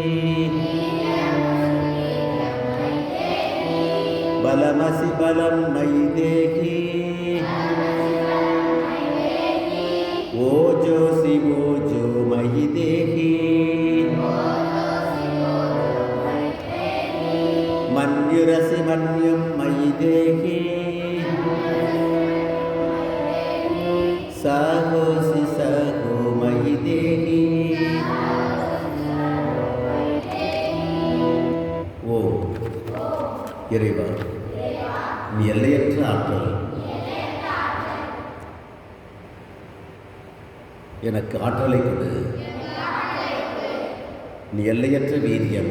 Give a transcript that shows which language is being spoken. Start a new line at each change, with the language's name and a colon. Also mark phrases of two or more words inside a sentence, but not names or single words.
Sanskrit: बलमसि बलं मयि देहि ओजोसि ओजो मयि देहि मन्युरसि मन्युं मयि देहि सहोसि सहो मयि देहि।
Tamil: ஓ இறைவா, நீ எல்லையற்ற ஆற்றல். எனக்கு ஆற்றலை கொடு. நீ எல்லையற்ற வீரியம்.